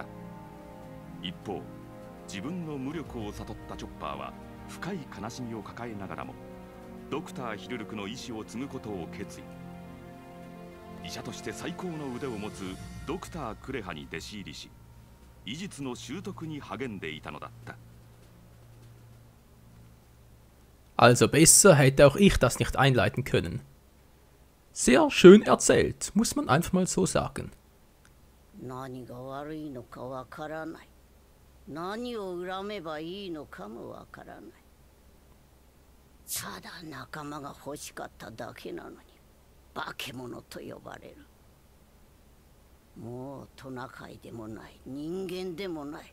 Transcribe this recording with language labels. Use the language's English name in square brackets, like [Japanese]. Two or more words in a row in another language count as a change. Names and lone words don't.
[Japanese] 一方、自分の無力を悟ったチョッパーは深い悲しみを抱えながらもドクター・ヒルルクの意志を継ぐことを決意。医者として最高の腕を持つドクター・クレハに弟子入りし、医術の習得に励んでいたのだった。 [German] Also besser hätte auch ich das nicht einleiten können. Sehr schön erzählt, muss man einfach mal so sagen. [Japanese] 何が悪いのかわからない。何を恨めばいいのかもわからない。ただ仲間が欲しかっただけなのに化け物と呼ばれる。もうトナカイでもない人間でもない。